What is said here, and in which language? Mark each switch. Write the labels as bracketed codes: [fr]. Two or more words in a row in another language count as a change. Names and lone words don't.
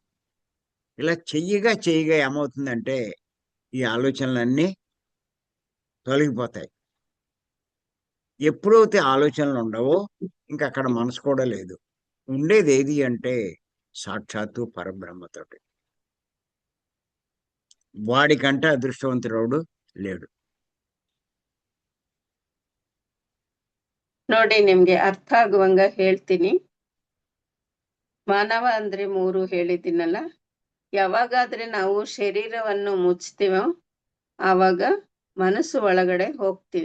[te] ఇలా చెయ్యగా చెయ్యగా ఏమవుతుందంటే ఈ ఆలోచనలన్నీ తొలగిపోతాయి. ఎప్పుడైతే ఆలోచనలు ఉండవో ఇంక అక్కడ మనసు కూడా లేదు. ఉండేది ఏది అంటే సాక్షాత్తు పరబ్రహ్మతోటి. వాడికంటే అదృష్టవంతుడు లేడు. [kn] ನೋಡಿ, ನಿಮ್ಗೆ ಅರ್ಥ ಆಗುವಂಗ ಹೇಳ್ತೀನಿ. ಮಾನವ ಅಂದ್ರೆ 3 ಹೇಳಿದ್ದೀನಲ್ಲ. ಯಾವಾಗಾದ್ರೆ ನಾವು ಶರೀರವನ್ನು ಮುಚ್ತೀವೋ ಆವಾಗ ಮನಸ್ಸು ಒಳಗಡೆ ಹೋಗ್ತೀವಿ.